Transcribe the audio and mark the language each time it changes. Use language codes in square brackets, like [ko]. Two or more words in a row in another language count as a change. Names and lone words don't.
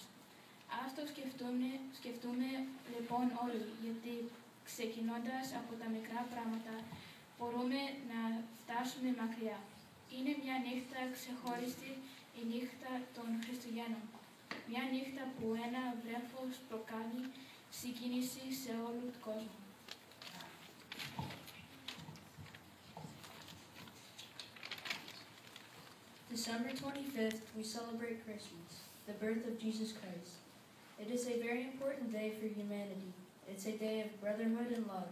[el] Ας το σκεφτούμε λοιπόν όλοι, γιατί ξεκινώντας από τα μικρά πράγματα μπορούμε να φτάσουμε μακριά. Είναι μια νύχτα ξεχωριστή, η νύχτα των Χριστουγέννων. Μια νύχτα που ένα βρέφος προκάλει συγκίνηση σε όλο τον κόσμο. [en] December 25th, we celebrate Christmas, the birth of Jesus Christ. It is a very important day for humanity. It's a day of brotherhood and love.